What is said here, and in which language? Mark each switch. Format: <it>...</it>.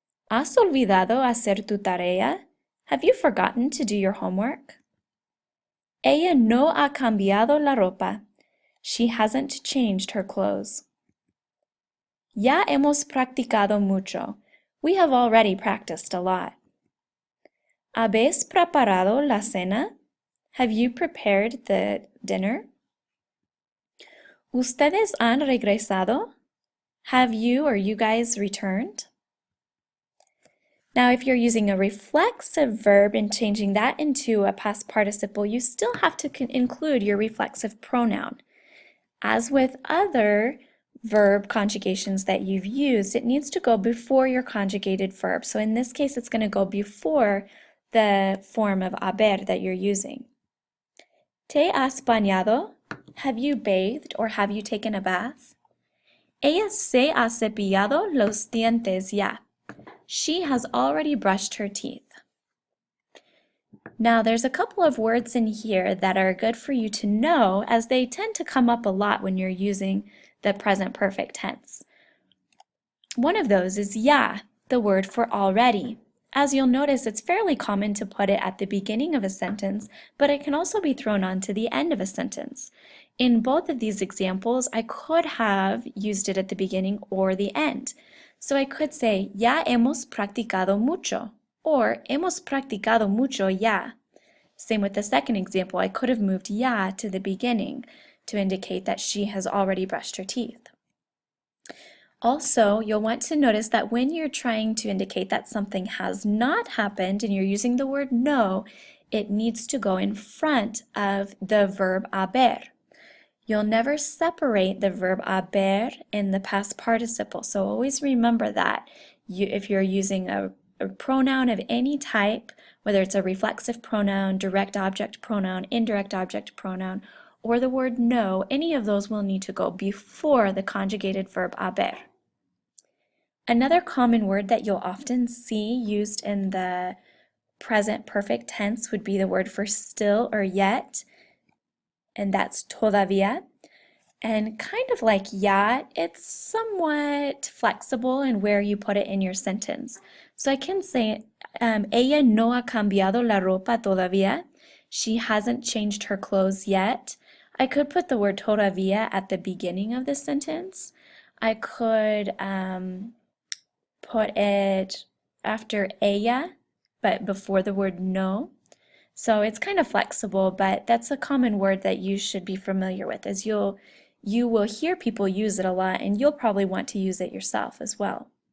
<es>¿Has olvidado hacer tu tarea?</es> <en>Have you forgotten to do your homework?</en> <es>Ella no ha cambiado la ropa.</es> <en>She hasn't changed her clothes.</en> <es>Ya hemos practicado mucho.</es> <en>We have already practiced a lot.</en> <es>¿Habéis preparado la cena?</es> <en>Have you prepared the dinner?</en> <es>¿Ustedes han regresado?</es> <en>Have you or you guys returned? Now, if you're using a reflexive verb and changing that into a past participle, you still have to include your reflexive pronoun. As with other verb conjugations that you've used, it needs to go before your conjugated verb. So in this case, it's going to go before the form of haber that you're using.</en> <es>¿Te has bañado?</es> <en>Have you bathed or have you taken a bath?</en> <es>Ella se ha cepillado los dientes ya.</es> <en>She has already brushed her teeth. Now, there's a couple of words in here that are good for you to know, as they tend to come up a lot when you're using the present perfect tense. One of those is ya, the word for already. As you'll notice, it's fairly common to put it at the beginning of a sentence, but it can also be thrown on to the end of a sentence. In both of these examples, I could have used it at the beginning or the end. So I could say,</en> <es>ya hemos practicado mucho, or hemos practicado mucho ya.</es> <en>Same with the second example, I could have moved ya to the beginning to indicate that she has already brushed her teeth. Also, you'll want to notice that when you're trying to indicate that something has not happened and you're using the word no, it needs to go in front of the verb haber. You'll never separate the verb haber in the past participle, so always remember that. If you're using a pronoun of any type, whether it's a reflexive pronoun, direct object pronoun, indirect object pronoun, or the word no, any of those will need to go before the conjugated verb haber. Another common word that you'll often see used in the present perfect tense would be the word for still or yet, and that's todavía. And kind of like ya, it's somewhat flexible in where you put it in your sentence. So I can say,</en> <es>ella no ha cambiado la ropa todavía.</es> <en>She hasn't changed her clothes yet. I could put the word todavía at the beginning of the sentence. I could put it after ella, but before the word no. So it's kind of flexible, but that's a common word that you should be familiar with, as you will hear people use it a lot, and you'll probably want to use it yourself as well.</en>